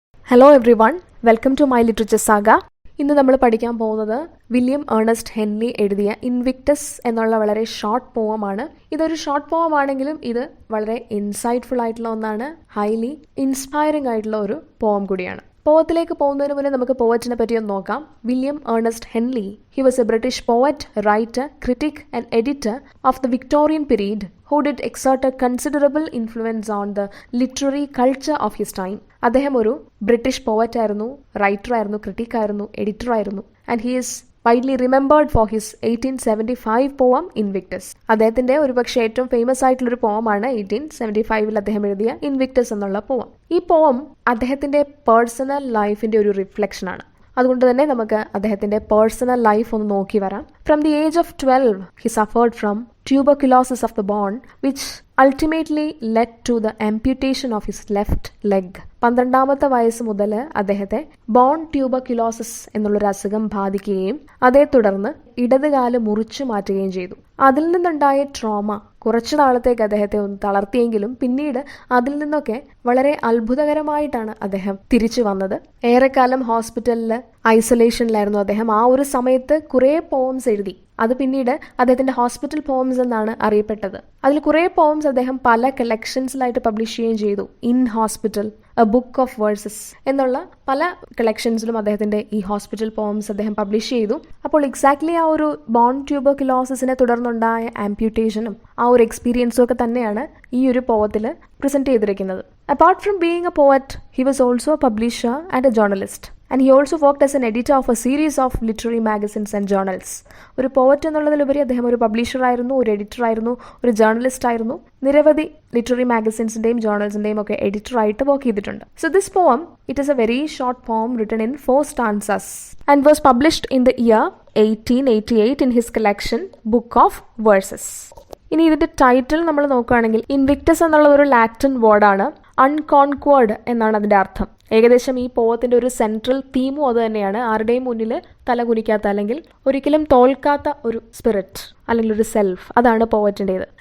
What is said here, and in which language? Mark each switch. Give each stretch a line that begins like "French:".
English: Hello everyone, welcome to my literature saga.
Malayalam: ഇന്ന് നമ്മൾ പഠിക്കാൻ പോകുന്നത് വില്യം ഏർണസ്റ്റ് ഹെൻലി എഴുതിയ ഇൻവിക്ടസ് എന്നുള്ള വളരെ ഷോർട്ട് പോവമാണ്. ഇതൊരു ഷോർട്ട് പോവം ആണെങ്കിലും ഇത് വളരെ ഇൻസൈറ്റ്ഫുൾ ആയിട്ടുള്ള ഒന്നാണ്. ഹൈലി ഇൻസ്പയറിംഗ് ആയിട്ടുള്ള ഒരു പോവം കൂടിയാണ്. പോവത്തിലേക്ക് പോകുന്നതിന് മുന്നേ നമുക്ക് പോവറ്റിനെ പറ്റി ഒന്ന് നോക്കാം.
English: William Ernest Henley, he was a British poet, writer, critic and editor of the Victorian period who did exert a considerable influence on the literary culture of his time.
Malayalam: അദ്ദേഹം ഒരു ബ്രിട്ടീഷ് പോവറ്റ് ആയിരുന്നു, റൈറ്റർ ആയിരുന്നു, critic ആയിരുന്നു, editor ആയിരുന്നു.
English: And he is widely remembered for his 1875 poem Invictus.
Malayalam: അദ്ദേഹത്തിന്റെ ഒരുപക്ഷെ ഏറ്റവും famous ആയിട്ടുള്ളൊരു പോവമാണ് 1875 അദ്ദേഹം എഴുതിയ ഇൻവിക്ടസ് എന്നുള്ള പോവം. ഈ പോവം അദ്ദേഹത്തിന്റെ പേഴ്സണൽ ലൈഫിന്റെ ഒരു റിഫ്ലക്ഷൻ ആണ്. അതുകൊണ്ട് തന്നെ നമുക്ക് അദ്ദേഹത്തിന്റെ പേഴ്സണൽ ലൈഫ് ഒന്ന് നോക്കി വരാം.
English: From the age of 12, he suffered from tuberculosis of the bone, which ultimately led to the amputation of his left leg.
Malayalam: 12-ാമത്തെ വയസ്സ് മുതൽ അദ്ദേഹത്തെ ബോൺ ട്യൂബർക്യുലോസിസ് എന്നുള്ളൊരു അസുഖം ബാധിക്കുകയും അതേ തുടർന്ന് ഇടതുകാല് മുറിച്ചു മാറ്റുകയും ചെയ്തു. അതിൽ നിന്നുണ്ടായ ട്രോമ കുറച്ചു നാളത്തേക്ക് അദ്ദേഹത്തെ ഒന്ന് തളർത്തിയെങ്കിലും പിന്നീട് അതിൽ നിന്നൊക്കെ വളരെ അത്ഭുതകരമായിട്ടാണ് അദ്ദേഹം തിരിച്ചു വന്നത്. ഏറെക്കാലം ഹോസ്പിറ്റലിൽ ഐസൊലേഷനിലായിരുന്നു അദ്ദേഹം. ആ ഒരു സമയത്ത് കുറേ പോംസ് എഴുതി. അത് പിന്നീട് അദ്ദേഹത്തിന്റെ ഹോസ്പിറ്റൽ പോംസ് എന്നാണ് അറിയപ്പെട്ടത്. അതിൽ കുറേ പോംസ് അദ്ദേഹം പല കളക്ഷൻസിലായിട്ട് പബ്ലിഷ് ചെയ്യുകയും ചെയ്തു. In hospital, A book of versus എന്നുള്ള പല കളക്ഷൻസിലും അദ്ദേഹത്തിന്റെ ഈ ഹോസ്പിറ്റൽ പോംസ് അദ്ദേഹം പബ്ലിഷ് ചെയ്തു. അപ്പോൾ എക്സാക്ട്ലി ആ ഒരു ബോൺ ട്യൂബർക്യുലോസിസിനെ തുടർന്നുണ്ടായ ആംപ്യൂട്ടേഷനും ആ ഒരു എക്സ്പീരിയൻസും ഒക്കെ തന്നെയാണ് ഈ ഒരു പോവത്തിൽ പ്രസന്റ് ചെയ്തിരിക്കുന്നത്.
English: Apart from being a poet, he was also a publisher and a journalist. And he also worked as an editor of a series of literary magazines and journals.
Malayalam: ഒരു പോവറ്റ് എന്നുള്ളതിലുപരി അദ്ദേഹം ഒരു പബ്ലിഷർ ആയിരുന്നു, ഒരു എഡിറ്റർ ആയിരുന്നു, ഒരു ജേർണലിസ്റ്റ് ആയിരുന്നു. നിരവധി ലിറ്റററി മാഗസിൻസിന്റെയും ജേർണൽസിന്റെയും ഒക്കെ എഡിറ്റർ ആയിട്ട് വർക്ക് ചെയ്തിട്ടുണ്ട്.
English: So this poem, it is a very short poem written in 4 stanzas and was published in the year 1888 in his collection Book of Verses.
Malayalam: ഇനി ഇതിന്റെ ടൈറ്റിൽ നമ്മൾ നോക്കുകയാണെങ്കിൽ ഇൻവിക്ടസ് എന്നുള്ള ഒരു ലാറ്റിൻ വേർഡാണ്. അൺകോൺക്വേർഡ് എന്നാണ് അതിന്റെ അർത്ഥം. ഏകദേശം ഈ പോവത്തിന്റെ ഒരു സെൻട്രൽ തീമും അത് തന്നെയാണ്. ആരുടെയും മുന്നിൽ തലകുനിക്കാത്ത അല്ലെങ്കിൽ ഒരിക്കലും തോൽക്കാത്ത ഒരു സ്പിരിറ്റ് അല്ലെങ്കിൽ ഒരു സെൽഫ്, അതാണ് പോവറ്റിൻ്റെത്.